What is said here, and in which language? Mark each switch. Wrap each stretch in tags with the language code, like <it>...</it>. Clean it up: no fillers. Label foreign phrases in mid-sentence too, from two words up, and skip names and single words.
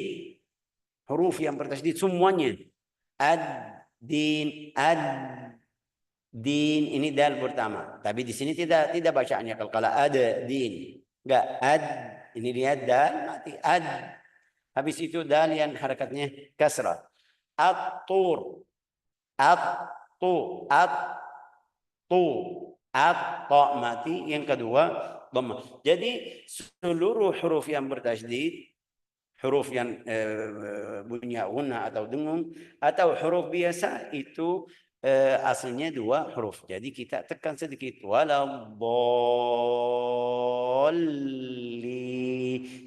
<id>Huruf yang bertasydid semuanya.</id> <ar>Ad-din, ad-din.</ar> <id>Ini dal pertama. Tapi di sini tidak bacaannya kalau ada din. Enggak, ad. Ini lihat dal mati. Ad. Habis itu dal yang harakatnya kasrah.</id> <ar>At-tur. At-tu.</ar> <id>At-tu. At-ta mati. Yang kedua dhammah. Jadi seluruh huruf yang bertasydid, huruf yang bunyi guna atau dengung atau huruf biasa itu aslinya dua huruf. Jadi kita tekan sedikit waladhdallin.</id>